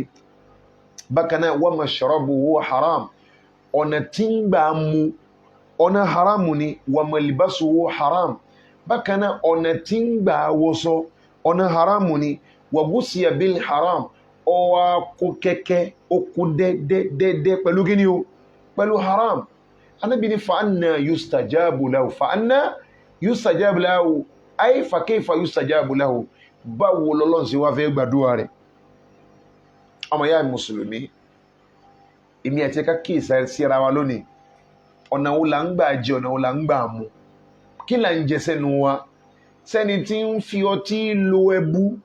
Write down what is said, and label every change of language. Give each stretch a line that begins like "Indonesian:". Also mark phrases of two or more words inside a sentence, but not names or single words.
Yoruba: bákan náà
Arabic: وَمَشْرَبُهُ حَرَامٌ
Yoruba: ọ̀nà tí ń gbà mu ọ̀nà haram ni
Arabic: وَمَلْبَسُهُ حَرَامٌ
Yoruba: bákan náà ọ̀nà tí ń gbà wọṣọ ọ̀nà haram ni
Arabic: وَغُذِيَ بِالْحَرَامِ
Yoruba: ọwá kó kẹ́kẹ́ ó kó dẹ́dẹ́dẹ́ pẹ̀lú gíní o pẹ̀lú haram Ànábì ní
Arabic: فَأَنَّى يُسْتَجَابُ لَهُ فَأَنَّى يُسْتَجَابُ لَهُ أَيْ فَكَيْفَ يُسْتَجَابُ لَهُ
Yoruba: báwo lọ́lọ́run sí wá fẹ́ gbàdúrà rẹ̀ ọmọ ya mùsùlùmí èmi àti ẹ̀ka kí ìsà síra wa lónìí ọ̀nà wo là ń gbà jẹ ọ̀nà wo là ń gbà mu kí là ń jẹ sẹ́nu wa sẹ́ni tí ń fi ọtí lo ẹbú